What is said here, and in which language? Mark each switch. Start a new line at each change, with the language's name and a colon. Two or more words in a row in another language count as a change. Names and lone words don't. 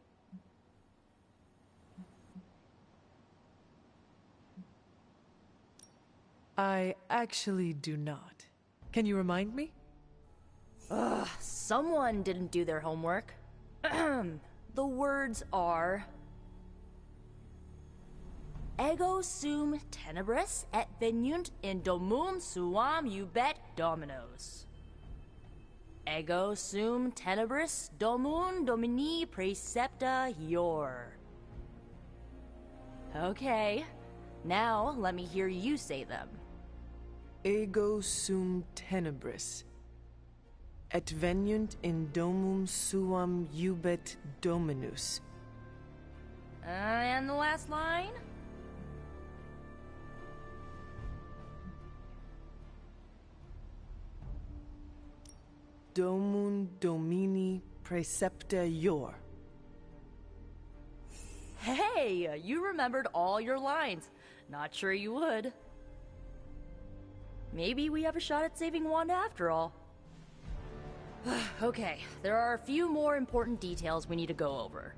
English: I actually do not. Can you remind me? Ugh, someone didn't do their homework. The words are...
Latin: Ego sum tenebris et venunt in domum suam ubet dominos. Ego sum tenebris domum domini praecepta ior.
English: Okay, now let me hear you say them.
Latin: Ego sum tenebris et venunt in domum suam ubet dominus.
English: And the last line?
Latin: Domum domini praecepta ior.
English: Hey, you remembered all your lines. Not sure you would. Maybe we have a shot at saving Wanda after all. Okay, there are a few more important details we need to go over.